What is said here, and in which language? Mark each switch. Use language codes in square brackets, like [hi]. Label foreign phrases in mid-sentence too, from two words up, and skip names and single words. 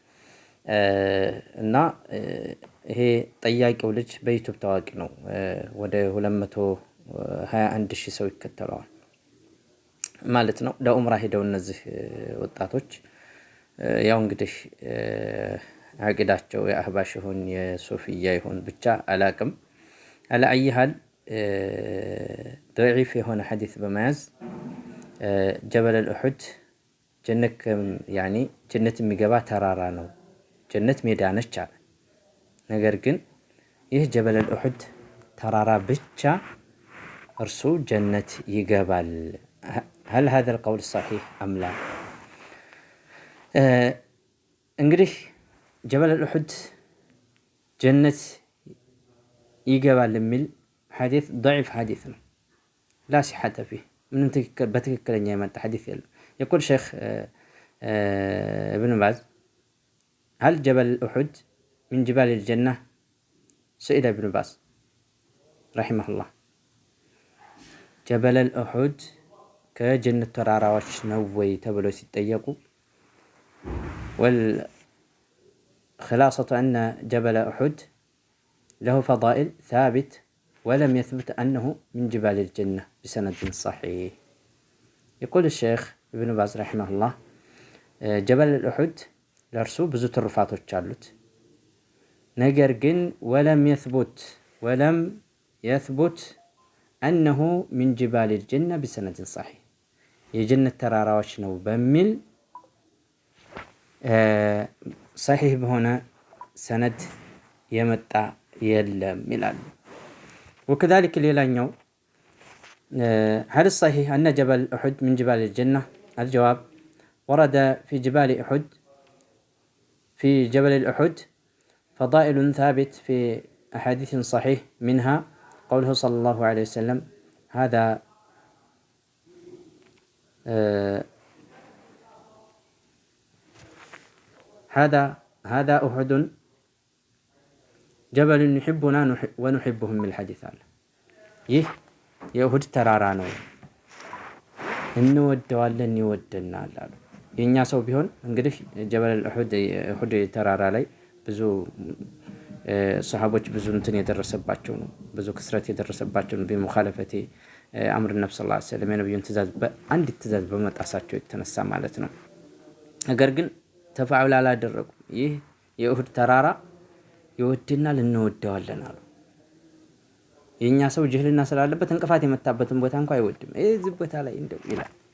[am] እና ይሄ ጠያቂው ልጅ በዩቲዩብ ታዋቂ ነው። ወደ 221,000 ሰው ይከተለዋል ማለት ነው። ለኡምራ ሄደው እነዚህ ወጣቶች ያው እንግዲህ አቂዳቸው የአህባሽ ይሁን የሶፊያ ይሁን ብቻ አላቅም አላአይሃል ضعيف የሆነ ሐዲስ በመያዝ ጀበል አልኡሁድ ጀነት የሚገባ ተራራ ነው፣ ጀነት ሜዳ ነች አለ። ነገር ግን ይህ ጀበል አልኡሁድ ተራራ ብቻ እርሱ ጀነት ይገባል። [ar] هل هذا القول صحيح أم لا؟ [am] እንግዲህ ጀበል አልኡሁድ ጀነት ይገባል የሚል ሐዲስ ضعيف ሐዲስ ነው። [ar] لا صحة فيه [am] ምንም በትክክለኛ የመጣ ሐዲስ የለም። [ar] يقول شيخ ابن باز هل جبل الأحد من جبال الجنة؟ سئل ابن باز رحمه الله جبل الأحد كجنة [am] ተራራዎች ነው ወይ ተብለው ሲጠየቁ [ar] والخلاصة أن جبل أحد له فضائل ثابت ولم يثبت أنه من جبال الجنة بسند صحيح. يقول الشيخ ابن باز رحمه الله جبل الأحد [am] ለእርሱ ብዙ ትሩፋቶች አሉት። ነገር ግን ወለም [ar] يثبت أنه من جبال الجنة بسند صحيح [am] የጀነት ተራራዎች ነው በሚል ሰሒህ በሆነ ሰነድ የመጣ የለም ይላሉ። ወከዛሊክ ሌላኛው [ar] هل الصحيح أن جبل أحد من جبال الجنة؟ الجواب ورد في جبل الأحد فضائل ثابت في أحاديث صحيح منها قوله صلى الله عليه وسلم هذا أحد جبل يحبنا ونحبهم من الحديث على [am] ይህ የኡሁድ ተራራ ነው እንወደዋለን ይወደናል አሉ። የኛ ሰው ቢሆን እንግዲህ ጀበል አልኡሁድ ተራራ ላይ ብዙ ሰሃቦች ብዙ እንትን የደረሰባቸው ነው፣ ብዙ ክስረት የደረሰባቸው ነው። [ar] بمخالفة أمر [am] ነብዩ [ar] صلى الله عليه وسلم [am] የነብዩን ትእዛዝ በአንድ ትእዛዝ በመጣሳቸው የተነሳ ማለት ነው። ነገር ግን ተፋዑል አላደረጉ። ይህ የኡሁድ ተራራ ይወደናል እንወደዋለን አሉ። የኛ ሰው ጅህልና ስላለበት እንቅፋት የመታበትን ቦታ እንኳን አይወድም። እዚህ ቦታ ላይ እንደው ይላል።